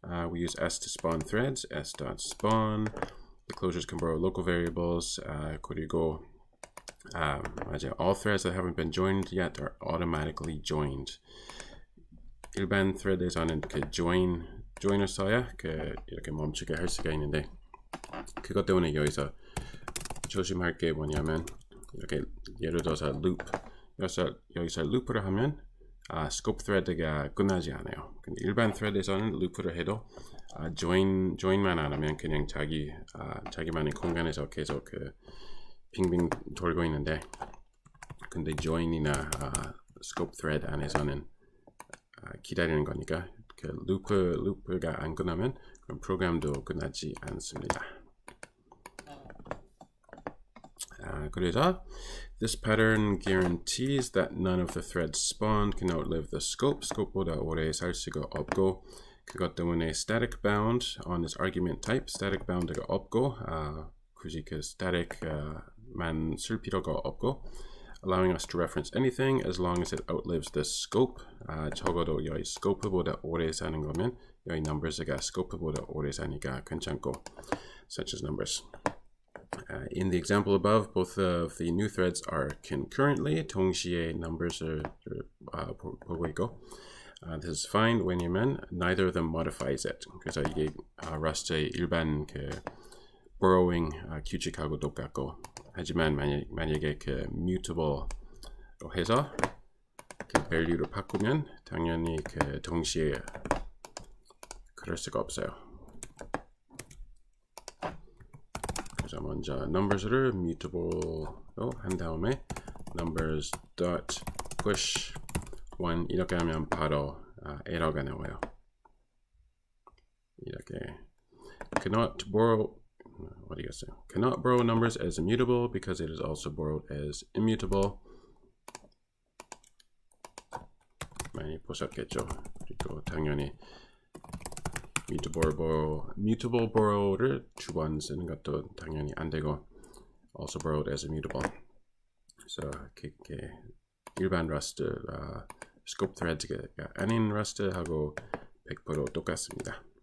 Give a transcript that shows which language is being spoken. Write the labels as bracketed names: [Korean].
[English] We use s to spawn threads. s.spawn. The closures can borrow local variables. [Korean] 그리고 맞아요. [English] All threads that haven't been joined yet are automatically joined. [Korean] 일반 thread에서는 그 join을 써야 그 이렇게 멈추게 할 수가 있는데 그것 때문에 여기서 조심할 게 뭐냐면 이렇게 예를 들어서 loop 여기서 loop를 하면 scope thread가 끝나지 않아요. 근데 일반 thread에서는 loop를 해도 join만 안 하면 그냥 자기만의 공간에서 계속 그 빙빙 돌고 있는데 근데 join이나 scope thread 안에서는 기다리는 거니까 그 루프가 안 끝나면 그럼 프로그램도 끝나지 않습니다. 그래서 [English] this pattern guarantees that none of the threads spawned can outlive the scope. [Korean] scope보다 오래 살 수가 없고 그것 때문에 [English] static bound on this argument type [Korean] static bound가 없고 굳이 그 static만 쓸 필요가 없고 [English] allowing us to reference anything as long as it outlives the scope. [Korean] 적어도 여기 scope보다 오래 사는 거면 여기 numbers가 scope보다 오래 사니까 괜찮고 [English] such as numbers. In the example above, both of the new threads are concurrently. [Korean] 동시에 numbers을 보고 있고 [English] this is fine [Korean] 왜냐면 [English] neither of them modifies it. [Korean] 그래서 이게 Rust의 일반 그 borrowing 규칙하고 똑같고 하지만 만약에 그 mutable로 해서 그 value를 바꾸면 당연히 그 동시에 그럴 수가 없어요. 그래서 먼저 numbers를 mutable로 한 다음에 numbers dot push 1 이렇게 하면 바로 에러가 나와요. 이렇게 [English] cannot borrow [Korean] 어디갔어요? [English] Cannot borrow numbers as immutable because it is also borrowed as immutable. [Korean] 많이 보셨겠죠? 그리고 당연히 mutable borrow를 두 번 쓰는 것도 당연히 안 되고 [English] also borrowed as immutable. [Korean] 그래서 일반 Rust scope threads가 아닌 Rust하고 100% 똑같습니다.